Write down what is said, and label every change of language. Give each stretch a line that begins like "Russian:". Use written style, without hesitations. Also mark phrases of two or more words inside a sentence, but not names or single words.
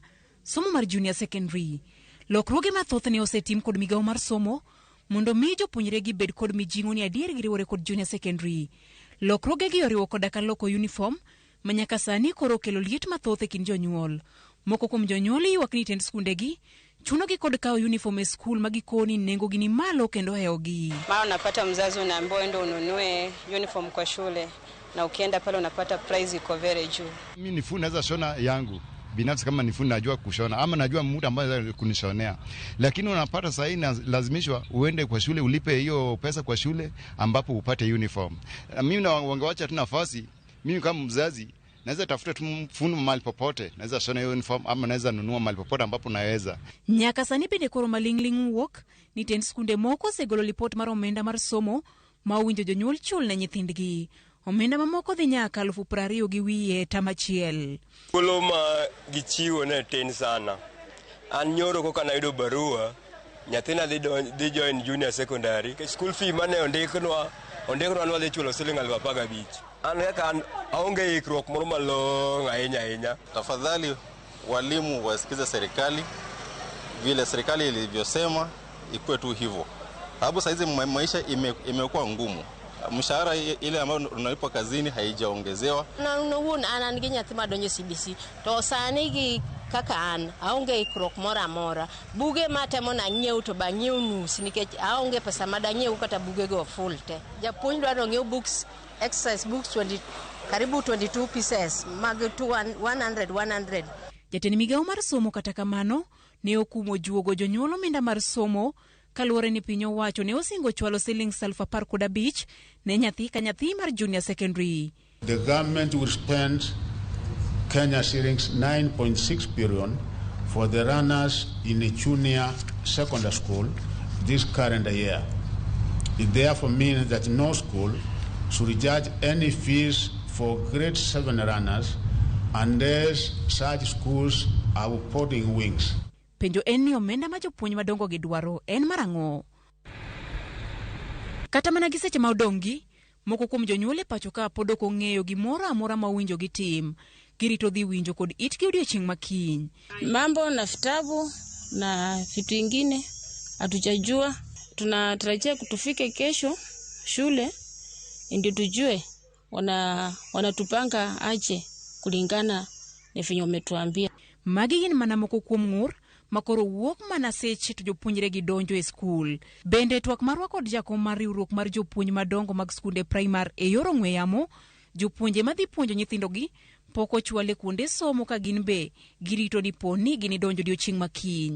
Luo (Kenya and Tanzania): Somo mar
English: junior secondary.
Luo (Kenya and Tanzania): Lokruoge mathoth ne osetim kod migawo mar somo mondo mi jopuonjre gi bed kod mijing'o ni adier giriwore kod
English: junior secondary.
Luo (Kenya and Tanzania): Lokruoge gi oriwo koda ka loko uniform manyaka sani koro kelo liet mathoth e kind jonyuol. Moko kuom jonyuol ywak ni tend skundegi chuno gi kod kao uniform e school magikoni nengo gini malo kendo heogi.
Swahili: Mara unapata mzazi unaambiwa ende ununue uniform kwa shule na ukienda pale unapata price iko very juu. Mimi nifu naweza shona yangu binafsi kama nifu najua kushona ama najua mtu ambaye kunishonea, lakini unapata sasa lazimishwa uende kwa shule ulipe hiyo pesa kwa shule ambapo upate uniform. Mimi na wangewacha tu nafasi, mimi kama mzazi naweza tafuta tu fundi mahali popote, naweza shona hiyo uniform ama naweza nunua mahali popote ambapo naweza.
Luo (Kenya and Tanzania): Nyaka sani bende koro malingling wuok ni tend skunde moko segolo report mar omenda mar somo ma winjo jonyuol chul ne nyithindgi. Omenda mamoko dhi nyaka 20,000 gi wiye tamachiel. Kolo ma gichiwo ne tin sana. An nyoro koka nayudo barua, nyathina dhi
English: join junior secondary. School fee
Luo (Kenya and Tanzania): mane ondiknwa nwadhi chulo $15,000. An kaka aonge ikruok moro malong' ahinya.
Swahili: Tafadhali walimu wasikize serikali, vile serikali ilivyosema ikuwe tu hivyo. Sababu saizi maisha imekuwa ngumu. Mshahara ile ambayo unalipa kazini haijaongezewa.
Luo (Kenya and Tanzania): Na unaona ananigi nyathi madonjo CBC to sani gi kaka an aonge ikruok moro amora. Buge matemo na ng'iew to ba ng'iew nus nikech aonge pesa madang'iew kata buge go full te. Japuonj dwaro ng'iew
English: books, exercise books
Luo (Kenya and Tanzania): karibu 22 pieces mag 100. Jatend migawo mar somo kata kamano ne okumo juogo jonyuol omenda mar somo kaluwore ni piny owacho ne osingo chwalo $15,000 ne nyathi ka nyathi mar
English: junior secondary. The government will spend Kenya shillings 9.6 billion for the runners in a junior secondary school this current year. It therefore means that no school should charge any fees for grade 7 runners unless such schools are putting wings.
Luo (Kenya and Tanzania): Penjo en ni omenda ma jopuonj madongo gi dwaro en marang'o. Kata mana gi seche ma odong'gi, moko kuom jonyuol e pacho ka pod ok ong'eyo gimoro amora ma winjo gi tim. Girito dhi winjo kod itgi odiochieng' makiny.
Swahili: Mambo na vitabu na vitu vingine hatujajua. Tunatarajia kutufike kesho shule ndio tujue wanatupanga aje kulingana na vinyo wametuambia.
Luo (Kenya and Tanzania): Magi gin mana moko kuom ng'ur makoro wuok mana seche to jopuonjre gi donjo e skul. Bende twak marwa kod jakom mar riwruok mar jopuonj madongo mag skunde primar e yor ong'we yamo, jopuonje madhi puonjo nyithindogi poko chwale kuonde somo ka gin be girito ni poni gini donjo odiochieng' makiny.